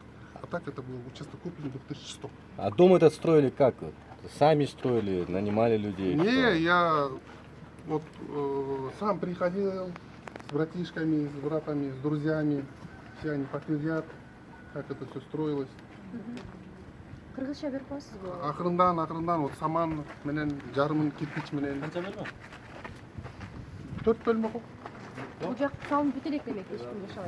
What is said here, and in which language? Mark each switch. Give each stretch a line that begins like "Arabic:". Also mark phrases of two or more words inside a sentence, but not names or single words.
Russian: А так это был участок куплен в 2006. А дом этот строили как? Сами строили, нанимали людей? Не, я вот сам приходил с братишками, с братами, с друзьями. Все они подтвердят, как это все строилось.
Kyrgyz: Кыргызча берип коесузбу? Акырындан вот саман менен жарымын кирпич менен. Канча бөлмө? 4 бөлмө кол. Бул жак салынып бүтө элек демек, эч ким жашабайт.